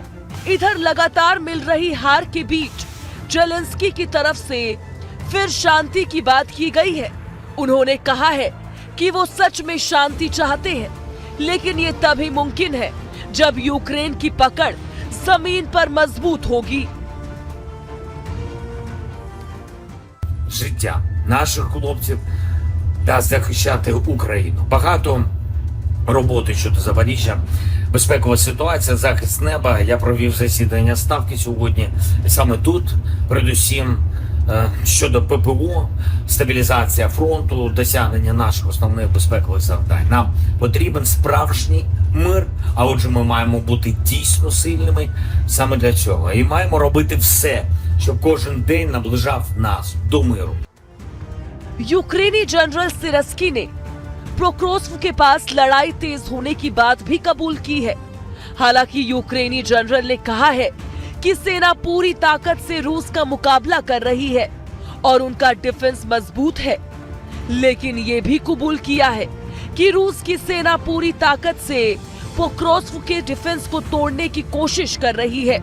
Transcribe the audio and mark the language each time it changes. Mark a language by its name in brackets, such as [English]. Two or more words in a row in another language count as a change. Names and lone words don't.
[Hindi] इधर लगातार मिल रही हार के बीच जेलेंस्की की तरफ से फिर शांति की बात की गई है। उन्होंने कहा है कि वो सच में शांति चाहते हैं, लेकिन ये तभी मुमकिन है जब यूक्रेन की पकड़ जमीन पर मजबूत होगी। [Ukrainian] Життя наших хлопців та захищати Україну. Багато роботи щодо Запоріжжя, безпекова ситуація, захист неба. Я провів засідання Ставки сьогодні. І саме тут, передусім, щодо ППО, стабілізація фронту, досягнення наших основних безпекових завдань. Нам потрібен справжній мир, а отже ми маємо бути дійсно сильними саме для цього. І маємо робити все, щоб кожен день наближав нас до миру. [Hindi] यूक्रेनी जनरल सिरस्की ने पोक्रोव्स्क के पास लड़ाई तेज होने की बात भी कबूल की है। हालांकि यूक्रेनी जनरल ने कहा है कि सेना पूरी ताकत से रूस का मुकाबला कर रही है और उनका डिफेंस मजबूत है, लेकिन ये भी कबूल किया है कि रूस की सेना पूरी ताकत से पोक्रोव्स्क के डिफेंस को तोड़ने की कोशिश कर रही है।